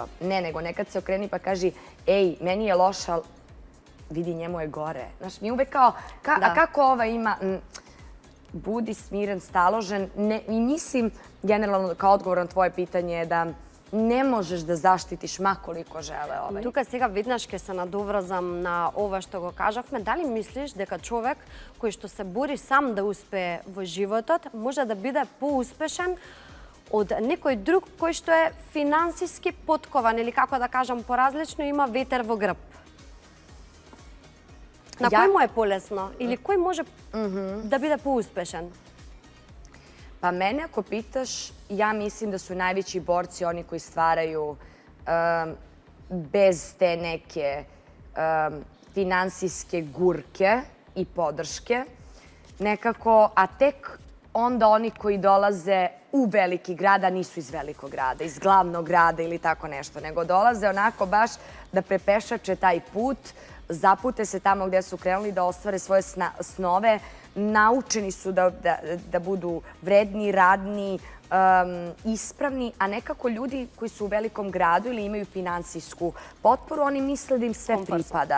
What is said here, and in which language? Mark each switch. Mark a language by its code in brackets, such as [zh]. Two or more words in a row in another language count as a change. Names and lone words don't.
[sr] Ne, nego nekad se okreni pa kaži, ej, meni je loše, ali vidi njemu je gore. Znaš, mi uvek kao, a kako ova ima... budi smiren, staložen. I mislim, generalno, kao odgovor na tvoje pitanje, da ne možeš da zaštitiš makoliko žele ovaj. [mk] Тука сега веднаш ќе се надоврзам на ова што го кажавме. Дали мислиш дека човек кој што се бори сам да успее во животот може да биде поуспешен од некој друг кој што е финансиски поткован или како да кажам поразлично има ветер во грб? На кој му е полесно или кој може да биде поуспешен? [sr] Pa mene ako pitaš, ja mislim da su najveći borci oni koji stvaraju bez te neke finansijske gurke i podrške nekako, a tek onda oni koji dolaze u veliki grad, a nisu iz velikog grada, iz glavnog grada ili tako nešto, nego dolaze onako baš da prepešače taj put, zapute se tamo gde su krenuli da ostvare svoje snove, naučeni su da budu vredni, radni, ispravni, a nekako ljudi koji su u velikom gradu ili imaju finansijsku potporu, oni misle da im sve pripada.